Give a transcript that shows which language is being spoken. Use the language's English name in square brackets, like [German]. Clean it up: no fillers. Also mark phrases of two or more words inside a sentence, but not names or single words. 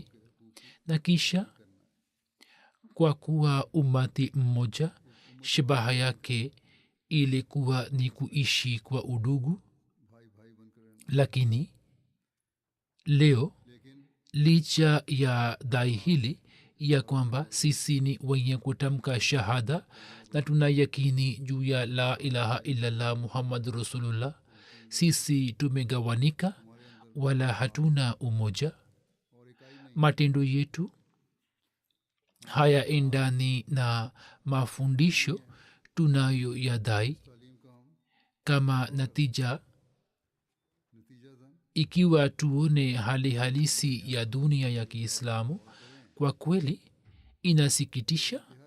[Swahili] Na kisha kwa kuwa umati mmoja, shabaha yake ilikuwa ni kuishi kwa udugu. Lakini leo licha ya dai hili ya kwamba sisi ni wenye kutamka shahada na tuna yakini juu ya [Arabic] لا إله إلا الله محمد رسول الله, [Swahili] sisi tumegawanika wala hatuna umoja. Matendo yetu hayaendani na mafundisho tunayo yadai. Kama natija, ikiwa tuone hali halisi ya dunia ya Kiislamu, kwa kweli inasikitisha.